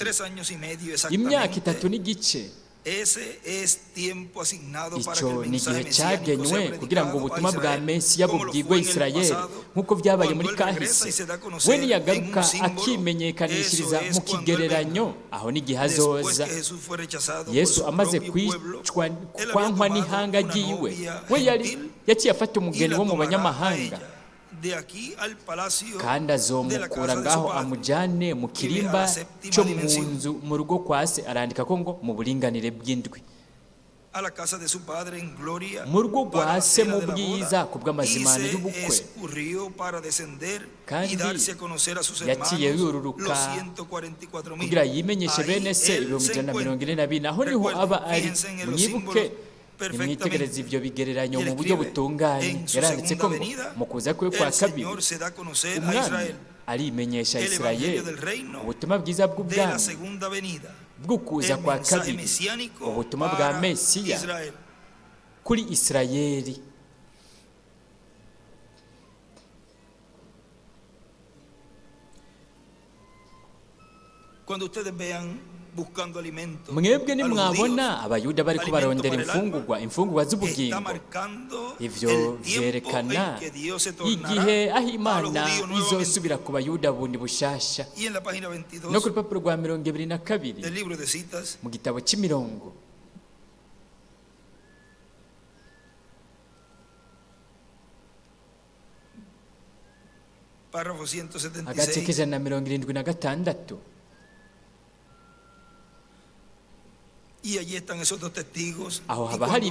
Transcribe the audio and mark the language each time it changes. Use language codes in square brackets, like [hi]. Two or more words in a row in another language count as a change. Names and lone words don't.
[es] 3 años y medio [rn] imyaka [es] exactamente. [rn] 3 n'igice, [es] Ese es tiempo asignado para que [rn] icyo [es] el [rn] ni [es] mensaje [rn] igihe [es] mesiánico [rn] cyagenywe [es] sea [rn] kugira ngo [es] predicado [rn] ubutumwa [es] a [rn] bwa [es] Israel, [rn] Mesiya [es] como lo [rn] bubwirwe [es] fue en el [rn] Isirayeli [es] pasado, [rn] nk'uko byabaye [es] cuando [rn] muri [es] él regresa [rn] kahise. [es] y se da a conocer [rn] We [es] en [rn] niyagaruka [es] un símbolo, [rn] akimenyekanishyiriza [es] eso es [rn] mu [es] cuando él [rn] kigereranyo, [es] venga. [rn] aho n'igihe [es] Después [rn] azoza. [es] que Jesús fue rechazado por [rn] Yesu [es] su [rn] amaze [es] propio pueblo, [rn] kwicwa [es] él había [rn] kwankwa [es] tomado [rn] n'ihanga [es] una [rn] ryiwe, [es] novia [rn] we [es] gentil [rn] yaciye afata [es] y [rn] umugeni [es] la [rn] wo mu [es] tomará a [rn] banyamahanga, [es] ella de aquí al palacio [rn] kandi [es] de la [rn] azomukura [es] casa de su [rn] ngaho [es] padre. [rn] amujyane mu kirimba cyo mu nzu mu rugo kwa se. Arandika ko ngo mu buringanire bw'indwi, [es] a la casa de su padre en gloria [rn] mu rugo [es] para [rn] rwa [es] la [rn] se [es] cena [rn] mu [es] de la [rn] bwiza [es] boda, [rn] ku [es] y [rn] bw'amazimano [es] se [rn] y'ubukwe. [es] escurrió para descender [rn] Kandi [es] y darse a conocer a sus [rn] yaciye [es] hermanos, [rn] yururuka [es] los 144,000. [rn] kugira yimenyeshe bene se [es] Ahí él [rn] ibihumbi [es] se [rn] ijana na mirongo [es] encuentra. [rn] ine na bine. Aho niho [es] Recuerden, [rn] aba ari. [es] fíjense en los [rn] Mwibuke, [es] símbolos perfectamente. [rn] nimwitegereze ibyo bigereranyo [es] Y él [rn] mu buryo [es] escribe, [rn] butunganye. [es] en su [rn] Yaranditse ko [es] segunda [rn] ngo [es] venida, [rn] mu kuza kwe kwa [es] el [rn] kabiri [es] Señor se da a conocer a [rn] umwami [es] Israel [rn] arimenyesha [es] el [rn] Isirayeli [es] evangelio del reino [rn] ubutumwa bwiza [es] de la [rn] bw'ubwami [es] segunda venida, [rn] bw'ukuza [es] el [rn] kwa [es] mensaje [rn] kabiri, [es] mesiánico [rn] ubutumwa bwa [es] para [rn] Mesiya [es] Israel. [rn] kuri Isirayeli. [es] Cuando ustedes vean [rn] mwebwe nimwabona abayuda bari kubarondera imfungurwa z'ubugingo, ivyo vyerekana igihe aho Imana izosubira ku bayuda bundi bushasha. No ku rupapuro rwa 22 mu gitabo cy'imirongo, agace k'ijana na 176, aho haba hari